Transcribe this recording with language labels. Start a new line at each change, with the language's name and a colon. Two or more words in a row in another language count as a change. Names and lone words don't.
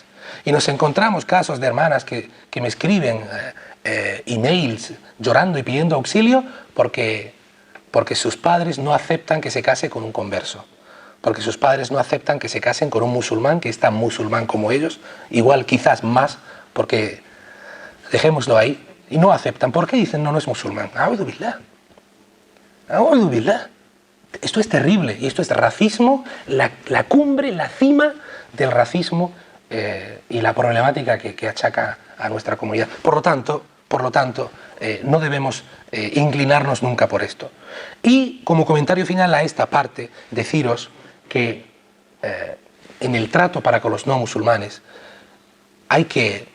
Spanish: Y nos encontramos casos de hermanas que me escriben emails llorando y pidiendo auxilio porque sus padres no aceptan que se case con un converso, porque sus padres no aceptan que se casen con un musulmán que es tan musulmán como ellos, igual quizás más, porque dejémoslo ahí, y no aceptan. ¿Por qué dicen no es musulmán?
Arabic: أعوذ بالله. أعوذ بالله.
Spanish: Esto es terrible, y esto es racismo, la cumbre, la cima del racismo y la problemática que achaca a nuestra comunidad. Por lo tanto, no debemos inclinarnos nunca por esto. Y como comentario final a esta parte, deciros que en el trato para con los no musulmanes hay que